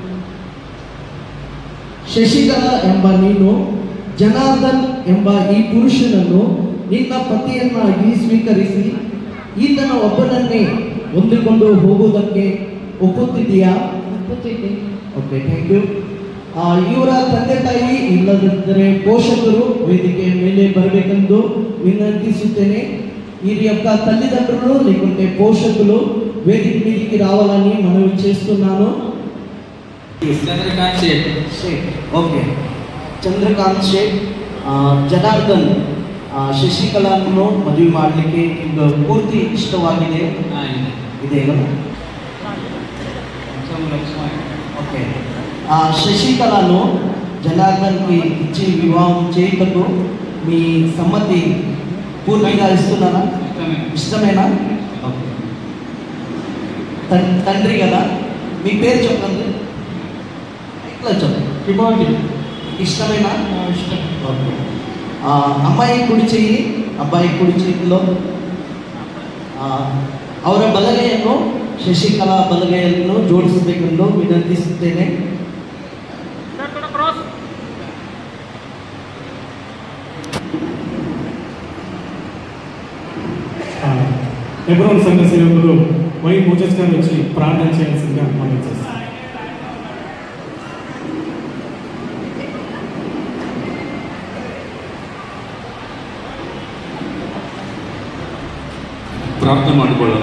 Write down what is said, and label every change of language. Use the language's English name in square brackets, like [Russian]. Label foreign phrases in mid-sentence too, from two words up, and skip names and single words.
[Kannada] ಶಶಿಕಲಾ ಎಂಬ ನೀನು ಜನಾರ್ದನ್ ಎಂಬ ಈ ಪುರುಷನನ್ನು ನಿನ್ನ ಪತಿಯನ್ನಾಗಿ ಸ್ವೀಕರಿಸಿ ಈತನ ಒಬ್ಬನನ್ನೇ ಹೊಂದಿಕೊಂಡು ಹೋಗುವುದಕ್ಕೆ ಒಪ್ಪುತ್ತಿದ್ದೀಯಾ? ಒಪ್ಪುತ್ತಿದ್ದೇನೆ. [English] OK, thank you. [Kannada] ಇವರ ತಂದೆ ತಾಯಿ ಇಲ್ಲದಿದ್ದರೆ ಪೋಷಕರು ವೇದಿಕೆಯ ಮೇಲೆ ಬರಬೆಕಂದು ವಿನಂತಿಸ್ತುತೇನೆ [Telugu] వీరి యొక్క తల్లిదండ్రులు లేకుంటే పోషకులు వేదిక మీదకి రావాలని మనవి చేస్తున్నాను. చంద్రకాంత్ షేక్. ఓకే, [Kannada] ಚಂದ್ರಕಾಂತ್ ಶೇಖ್ ಜನಾರ್ದನ್ ಶಶಿಕಲಾನ್ನು ಮದುವೆ ಮಾಡಲಿಕ್ಕೆ ನಿಮ್ಗೆ ಪೂರ್ತಿ ಇಷ್ಟವಾಗಿದೆ ಇದೆ ఓకే. [Telugu] శశికళను జనార్దన్కి ఇచ్చి వివాహం చేయటకు మీ సమ్మతి పూర్తిగా ఇస్తున్నారా? ఇష్టమేనా? తండ్రి కదా, మీ పేరు చెప్పండి. ఇట్లా చెప్పండి. ఇష్టమేనా? ఇష్టం. ఓకే. అమ్మాయి కుడి చెయ్యి, అబ్బాయి కుడి చెయ్యిలో [Kannada] ಅವರ ಬಲಗೈಯನ್ನು ಶಶಿಕಲಾ ಬಲಗೈಯನ್ನು ಜೋಡಿಸಬೇಕೆಂದು ವಿನಂತಿಸುತ್ತೇನೆ. [Telugu] ఎబ్రోన్ సంఘ సేవకులు వై మోజస్ గారు వచ్చి ప్రార్థన చేయాల్సిందిగా మనం చేస్తాం. [Kannada] ಪ್ರಾರ್ಥನೆ ಮಾಡಿಕೊಳ್ಳೋಣ.